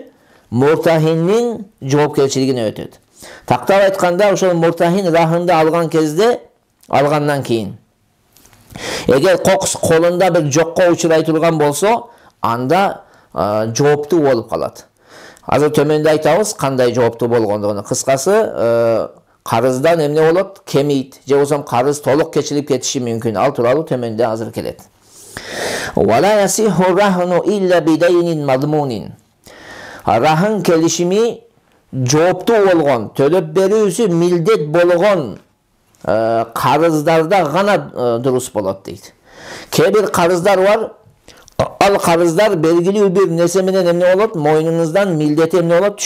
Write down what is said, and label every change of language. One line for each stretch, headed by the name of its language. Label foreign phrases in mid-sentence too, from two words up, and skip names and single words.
Kyrgyz: Муртахиндин жоопкерчилигине өтөт. Тактап айтканда, ошол муртахин рахынды алгандан кийин, эгер кокус колунда бир жокко учурай турган болсо, анда жооптуу болуп калат. Азыр төмөндө айтабыз кандай жооптуу болгондугун. Кыскасы, карыздан эмне болот? Кемейт, же болбосо карыз толук кечилип кетиши мүмкүн. Ал тууралуу төмөндө азыр келет.
Arabic: ولا يصح رهن إلا بدين مضمون.
Kyrgyz: Рахын келишими жооптуу болгон, төлөп берүүсү милдет болгон карыздарда гана дурус болот дейт. Кээ бир карыздар бар, ал карыздар белгилүү бир нерсе менен эмне болот? Мойнуңуздан милдети эмне болот?